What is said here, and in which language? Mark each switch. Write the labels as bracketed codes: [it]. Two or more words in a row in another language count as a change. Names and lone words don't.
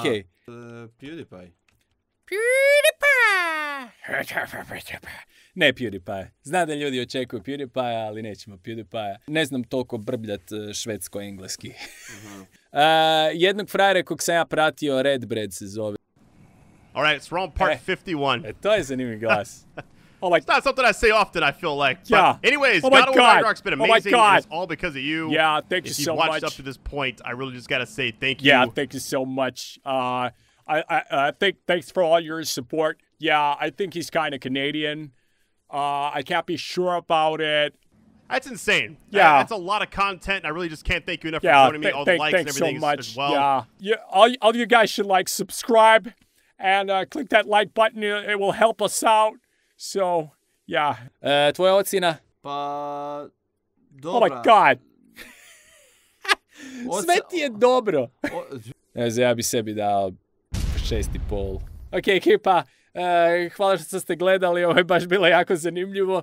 [hr] PewDiePie. Ne PewDiePie. Znam da ljudi očekuju PewDiePie, ali nećemo PewDiePie. Ne znam toliko brbljat švedsko-engleski. Jednog frajera kog sam ja pratio, Redbread se zove. [en] Alright, it's wrong part 51. [hr] To je zanimljiv glas. [en] It's not something I say often, I feel like. But anyways, God of War Ragnarok's been amazing. It's all because of you. Yeah, thank you so much. If you watched up to this point, I really just gotta say thank you. Yeah, thank you so much. I think thanks for all your support. Yeah, I think he's kind of Canadian. I can't be sure about it. That's insane. Yeah. That's a lot of content. I really just can't thank you enough for joining me. All the likes and everything so much. as well. Yeah. All you guys should subscribe and click that like button. It will help us out. So, yeah. [hr] Tvoja ocjena? Pa, dobra. [en] Oh my god. [hr] Sve ti je dobro. Ja bi sebi dao 6,5. Ok, ekipa. Hvala što ste gledali, ovo je baš bilo jako zanimljivo.